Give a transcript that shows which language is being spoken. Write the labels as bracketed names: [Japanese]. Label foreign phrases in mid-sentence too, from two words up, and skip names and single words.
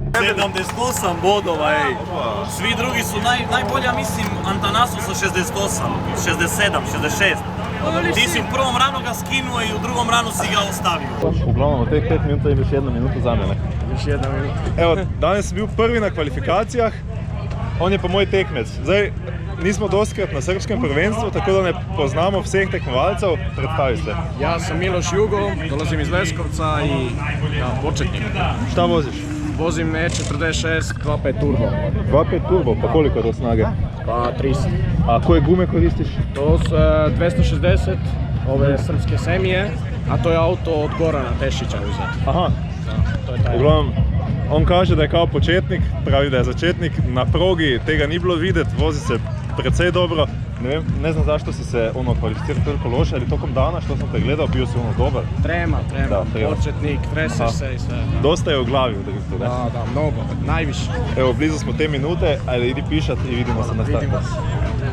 [Serbian] 78 bodova, ej. Svi drugi su najbolja, mislim, Antanasu sa 68, 67, 66. Ti si u prvom ranu ga skinuo i u drugom ranu si ga ostavio. Uglavnom, od teh 5 minuta imaš 1 minutu za mene. Još 1 minuta. Evo, [Slovenian] danes sem bil prvi na kvalifikacijah, on je pa moj tekmec. Zdaj, nismo doskrat na srpskem prvenstvu, tako da ne poznamo vseh tekmovalcev. [Serbian] Predstavi se. Ja sam Miloš Jugo, dolazim iz Leskovca i početnik. Šta voziš? Vozim E46 2.5 turbo. 2.5 turbo, pa koliko je to snage? Pa 300. A koje gume koristiš? To su 260, ove srpske semije, a to je auto od Gorana Tešića uzeti. Aha. Da, to je taj. Uglavnom, on kaže da je kao početnik, [Slovenian] pravi da je začetnik, na progi tega ni bilo videti, vozi se precej dobro. [Serbian] Ne znam zašto si se kvalificirao toliko loše, ali tokom dana što sam te gledao bio si dobar. Trema, Da, početnik, treseš se i sve. Dosta je u glavi u driftu, ne? Da, mnogo, najviše. Evo, blizu smo te minute, ajde idi pišat i vidimo se na startu. Vidimo se.